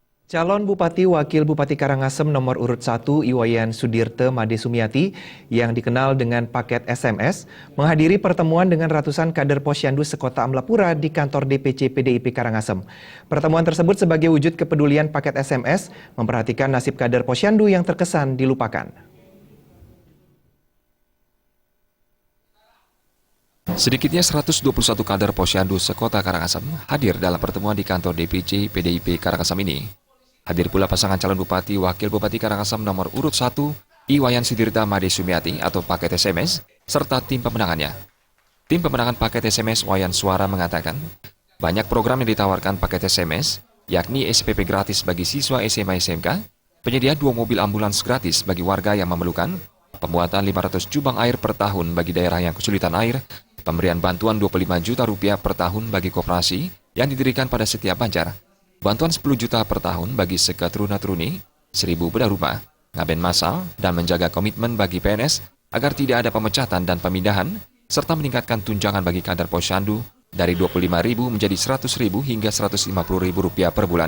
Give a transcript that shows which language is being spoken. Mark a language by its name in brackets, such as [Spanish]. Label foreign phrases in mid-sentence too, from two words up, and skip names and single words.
[Indonesian] Calon Bupati Wakil Bupati Karangasem nomor urut 1 Iwayan Sudirte Made Sumiati yang dikenal dengan paket SMS menghadiri pertemuan dengan ratusan kader Posyandu sekota Amlapura di kantor DPC PDIP Karangasem. Pertemuan tersebut sebagai wujud kepedulian paket SMS memperhatikan nasib kader Posyandu yang terkesan dilupakan. Sedikitnya 121 kader Posyandu sekota Karangasem hadir dalam pertemuan di kantor DPC PDIP Karangasem ini. Hadir pula pasangan calon Bupati Wakil Bupati Karangasem nomor urut 1 Iwayan Sudirte Made Sumiati atau paket SMS serta tim pemenangannya. Tim pemenangan paket SMS Wayan Suara mengatakan banyak program yang ditawarkan paket SMS yakni SPP gratis bagi siswa SMA SMK, penyedia 2 mobil ambulans gratis bagi warga yang memerlukan, pembuatan 500 jubang air per tahun bagi daerah yang kesulitan air, pemberian bantuan 25 juta rupiah per tahun bagi koperasi yang didirikan pada setiap banjar, bantuan 10 juta per tahun bagi sekatruna-truni, 1.000 bedah rumah, ngaben masal, dan menjaga komitmen bagi PNS agar tidak ada pemecatan dan pemindahan, serta meningkatkan tunjangan bagi kader Posyandu dari 25.000 menjadi 100.000 hingga 150.000 rupiah per bulan.